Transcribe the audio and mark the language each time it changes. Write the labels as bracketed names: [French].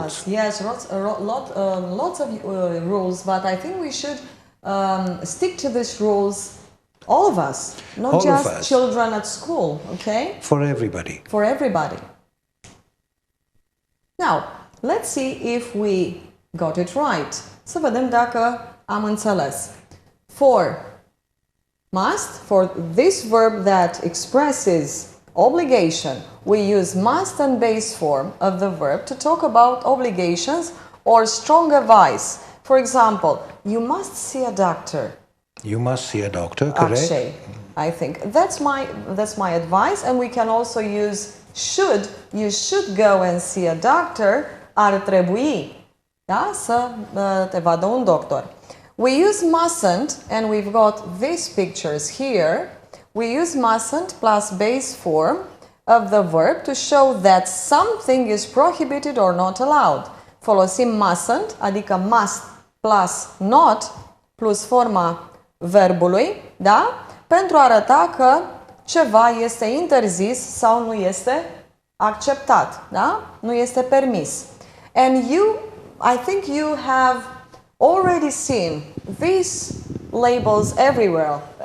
[English] us, yes, lots of rules, but I think we should stick to these rules. All of us, not All of just us. children at school, okay? For everybody. For everybody. Now, let's see if we got it right. [Romanian] Să vedem dacă am înțeles. [English] For must, for this verb that expresses obligation, we use must and base form of the verb to talk about obligations or strong advice. For example, you must see a doctor. You must see a doctor, correct? Akshay, I think that's my advice, and we can also use should. You should go and see a doctor. [Romanian] Ar trebui, da, să te vadă un doctor. [English] We use mustn't, and we've got these pictures here. We use mustn't plus base form of the verb to show that something is prohibited or not allowed. [Romanian] Folosim mustn't, adică must plus not plus forma verbului, da? Pentru a arăta că ceva este interzis sau nu este acceptat, da? Nu este permis. [English] And I think you have already seen these labels everywhere.